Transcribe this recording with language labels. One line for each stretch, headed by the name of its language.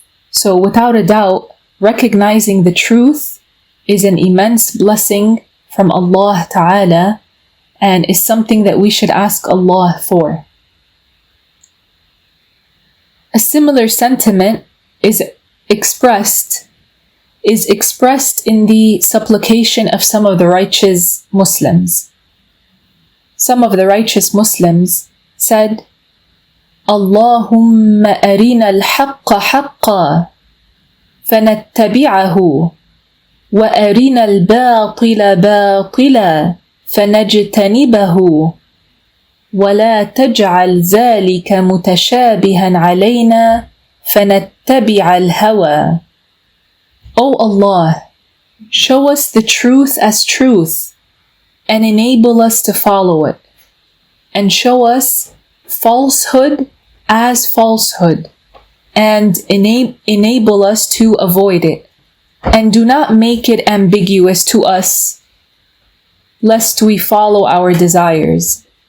English: So without a doubt, recognizing the truth is an immense blessing from Allah Ta'ala, and is something that we should ask Allah for. A similar sentiment is expressed in the supplication of some of the righteous Muslims. Some of the righteous Muslims said,
Arabic: Allahumma arina al-haqqa haqqa فنتبعه وأرنا الباطل باطلا فنجتنبه ولا تجعل ذلك متشابها علينا فنتبع الهوى.
English: O Allah, show us the truth as truth and enable us to follow it, and show us falsehood as falsehood and enable us to avoid it, and do not make it ambiguous to us lest we follow our desires.